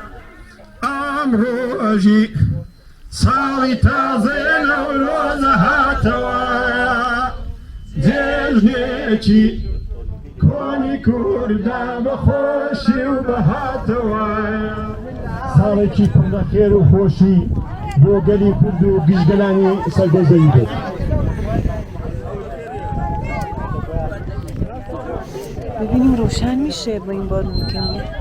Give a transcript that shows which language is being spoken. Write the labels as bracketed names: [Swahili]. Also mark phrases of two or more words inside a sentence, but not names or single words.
[Central Kurdish] ئەمڕۆژی ساڵی تازەیە نەورۆزە هاتەوایە، جێژنێکی کۆنی کووردا بەخۆشی و بەهاتەوایە. ساڵێکی پڕ لە خێر و خۆشی بۆ گەلی کورد و گشتگەلانی سەرگەزەوی بێت. [Persian] ببینیم روشن میشه با این بارون که میاد.